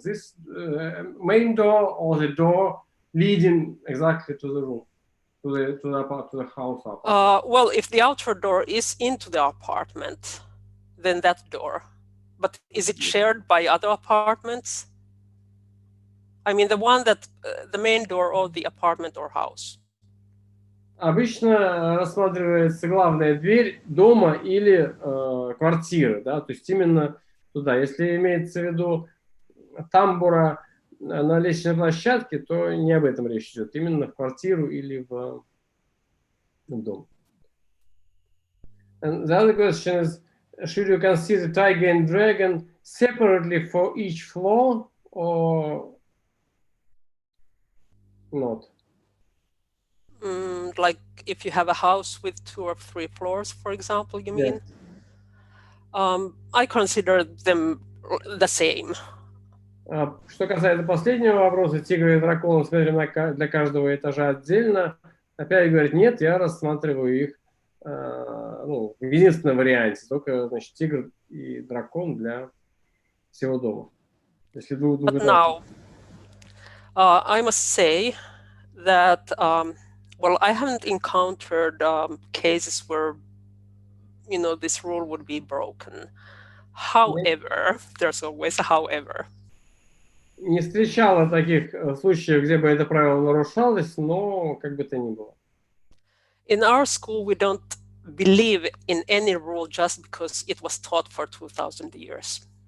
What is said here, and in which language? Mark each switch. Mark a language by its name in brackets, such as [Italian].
[English] This main door or the door leading exactly to the room, to the house? Well, if the outer door is into the apartment, then that door. But is it shared by other apartments? I mean, the one that the main door of the apartment or house. [Russian] Обычно рассматривается главная дверь дома или квартиры, да, то есть именно туда. Если имеется в виду тамбура на лестничной площадке, то не об этом речь идет, именно в квартиру или в дом. [English] And the other question is, should you consider tiger and dragon separately for each floor or not? Like if you have a house with 2 or 3 floors, for example, you mean? Yeah. I consider them the same. [Russian] Что касается последнего вопроса, тигра и дракона смотрим для каждого этажа отдельно. Опять говорит, нет, я рассматриваю их в единственном варианте, только, значит, тигр и дракон для всего дома. Если [English] But now, I must say that, well, I haven't encountered cases where, you know, this rule would be broken. However, there's always a however. [Russian] Не встречала таких случаев, где бы это правило нарушалось, но как бы то ни было. [English] In our school, we don't believe in any rule just because it was taught for 2000 years.